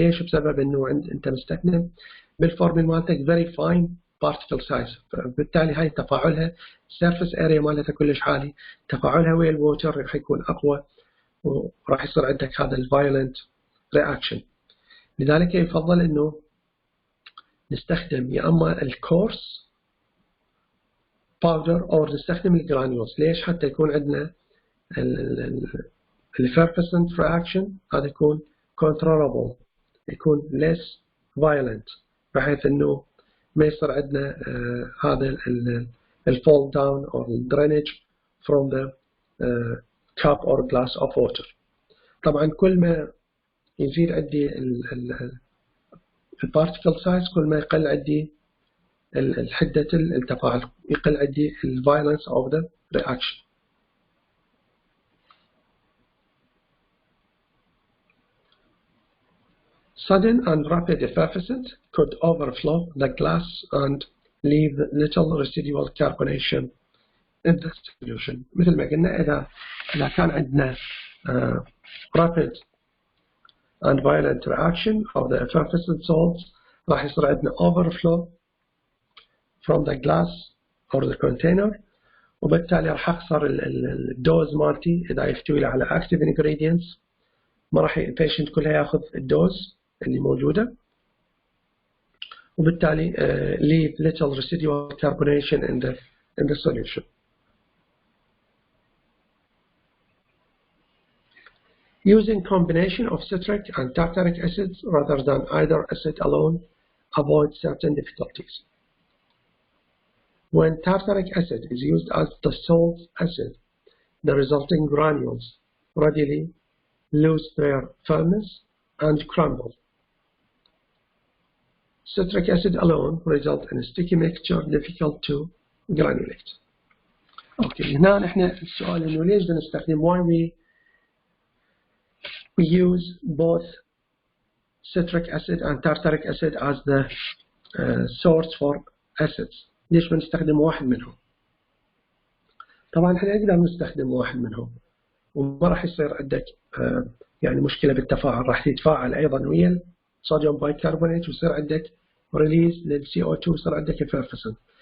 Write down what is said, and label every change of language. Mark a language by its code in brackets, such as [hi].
[ar] ليش؟ بسبب انه انت مستخدم بالفورمول مالتك [en] very fine particle size، [ar] بالتالي هاي تفاعلها surface area مالتها كلش عالي، تفاعلها ويا الووتر راح يكون اقوى، وراح يصير عندك هذا الفايولنت reaction. لذلك يفضل انه نستخدم يا اما الكورس باودر او نستخدم الجرانيولز. ليش؟ حتى يكون عندنا الeffervescent reaction هذا يكون controllable، يكون less violent، بحيث انه ما يصير عندنا هذا [en] fall down or drainage from the cup or glass of water. [ar] طبعا كل ما يزيد عندي البارتيكل سايز كل ما يقل عندي حدة التفاعل، يقل عندي [en] violence of the reaction. Sudden and rapid effervescent could overflow the glass and leave little residual carbonation in the solution. [ar] مثل ما قلنا إذا كان عندنا [en] rapid and violent reaction of the effervescent salts [ar] راح يصير عندنا [en] overflow from the glass or the container، [ar] وبالتالي راح أخسر الدوز مالتي. إذا يحتوي على active ingredients ما راح البيشنت كلها ياخذ الدوز اللي موجودة، وبالتالي [en] leave little residual carbonation in the solution. Using combination of citric and tartaric acids rather than either acid alone avoids certain difficulties. When tartaric acid is used as the salt acid, the resulting granules readily lose their firmness and crumble. Citric acid alone result in a sticky mixture difficult to granulate. Okay, [ar] هنا نحن السؤال إنه ليش بنستخدم [en] why we use both citric acid and tartaric acid as the source for acids. [ar] ليش بنستخدم واحد منهم؟ طبعا احنا نقدر نستخدم واحد منهم وما راح يصير عندك يعني مشكلة بالتفاعل، راح يتفاعل أيضا ويا الصوديوم بايكربونات ويصير عندك ريليز للCO2 ويصير عندك effervescent.